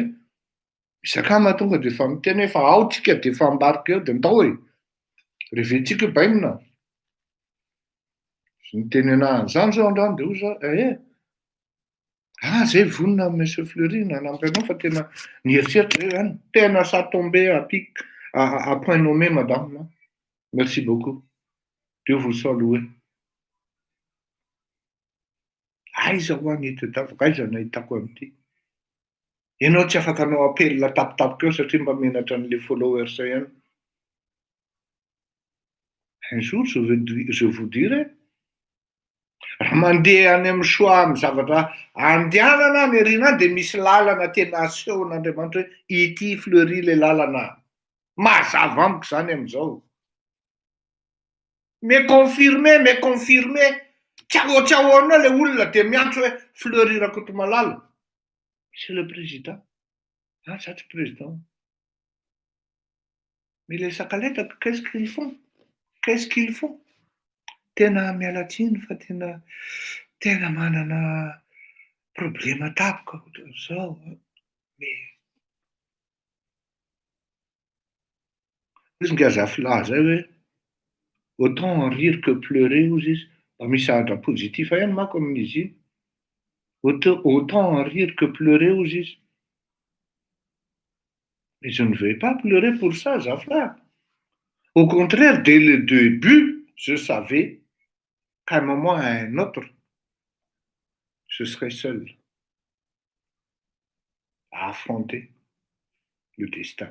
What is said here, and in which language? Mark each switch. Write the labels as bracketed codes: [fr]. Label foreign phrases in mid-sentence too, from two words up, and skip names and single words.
[mg] Isaka mahatonga dia efa miteny hoe fa ao tsika dia efa ambarika eo dia ndao e. Reventsika bainina. Niteny anahy an'izany zao androany dia hoy zao zay vonona Monsieur Fleury nanampy anao fa tena nieritseritra zay zany. [fr] Tena ça tombé à point nommé madame. Merci beaucoup. Dieu vous salue. [mg] Aiza ho any itadiavako, aiza nahitako amin'ity. Ianao tsy afaka anao apelina tapitapika eo satria mba menatra an'ilay followers ihany. [fr] Un jour je vous dirai. [mg] Raha mandeha any amin'ny soa amin'ny zavatra andehanana ny erina dia misy lalana tena asehon'Andriamanitra hoe ity Fleury ilay lalana. Mazava amiko zany amin'izao. [fr] Mais confirmé. [mg] Tsaoana ilay olona dia miantso hoe Fleury Rakotomalala. [fr] C'est le président. Ah, ça c'est le président. Mais les sakaletaka, qu'est-ce qu'ils font? Qu'est-ce qu'ils font? [mg] Tena miala tsiny fa tena manana problema tapika ohatran'izao. Mais izy nga zafilahy zay hoe [fr] autant rire que pleurer [mg] hozy izy. Mba misy sahatra positif ihany manko amin'izy io. [fr] Autant rire que pleurer [mg] hozy izy. [fr] Mais je ne vais pas pleurer pour ça, zafilahy. Au contraire, dès le début, je savais qu'à un moment ou à un autre, je serais seul à affronter le destin.